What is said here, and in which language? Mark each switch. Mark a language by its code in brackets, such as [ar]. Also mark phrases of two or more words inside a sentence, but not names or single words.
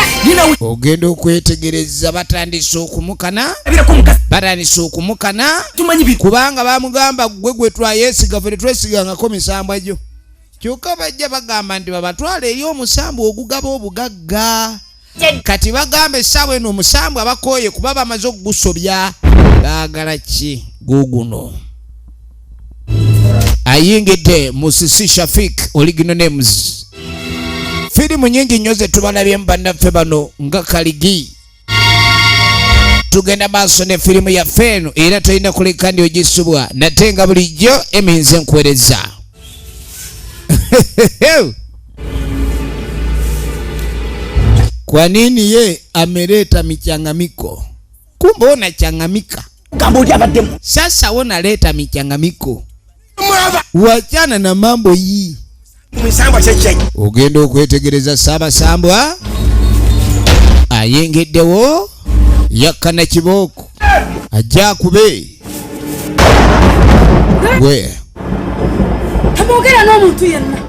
[lg] ogenda okwetegereza batandise okumukana kubanga bamugamba gwe twayesiga fe tetwesigangako misambwa gyo kyokka bajja bagamba nti babatwala eri omusambwa ogugaba obugagga kati bagamba essaawa eno omusambwa bakooye kuba bamaze okugusobya baagala ki guguno ayingidde Musisi Shafik Original Names. Filimu nyingi nnyo ze tubalabye bannaffe bano nga Kaligi. Tugenda maaso ne filimu yaffe eno era tolina kuleka ndi ogisubwa nate nga bulijjo Emmy nze nkwereza. [sw] Kwa nini ye ameleta michangamiko? Kumbe unachangamika. Sasa unaleta michangamiko. Wachana na mambo hii. [lg] Ogenda okwetegereza Ssaabasambwa ayengeddewo yakkana kibooko ajja akube gwe tamwogera n'omuntu yenna